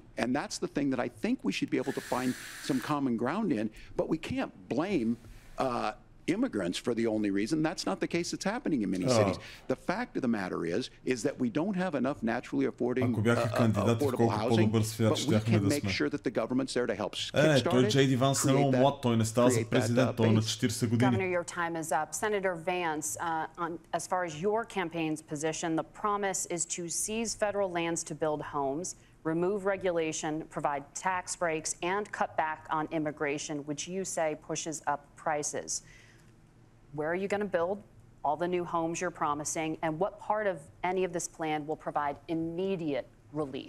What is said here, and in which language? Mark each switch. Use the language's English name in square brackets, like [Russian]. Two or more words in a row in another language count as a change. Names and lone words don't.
[English] And that's the thing that I think we should be able to find some common ground in, but we can't blame immigrants for the only reason. That's not the case that's happening in many cities. The fact of the matter is that we don't have enough naturally affordable housing, but we can make sure that the government's there to help kickstart it. [Bulgarian] Джей Ди Ванс е много млад, той не става за президент, той е на 40 години. [English] Governor, your time is up. Senator Vance, as far as your campaign's position, the promise is to seize federal lands to build homes, remove regulation, provide tax breaks, and cut back on immigration, which you say pushes up prices. Where are you going to build all the new homes you're promising, and what part of any of this plan will provide immediate relief?